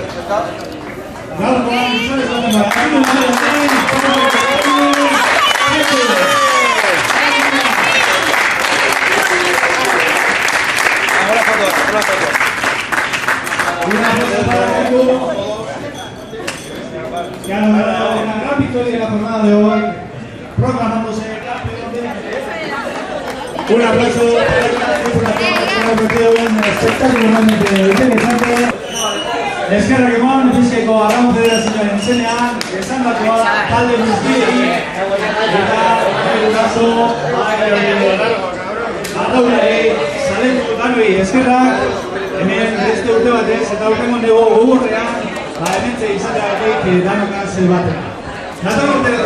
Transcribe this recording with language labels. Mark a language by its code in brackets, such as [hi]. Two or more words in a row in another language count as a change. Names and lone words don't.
[es] Que ha logrado una gran victoria en la jornada de hoy, proclamándose campeón de... Un aplauso para la tripulación que ha ofrecido un espectáculo realmente interesante. [eu] Eskerrak eman, Bizkaiko Arraun Federazioaren izenean, esandakoa talde guztiei eta guraso, arraunari, zaletu danoi eskerrak, hemen beste urte batez eta urtengo nego gogorrean, hementze izateagatik danokaz batean.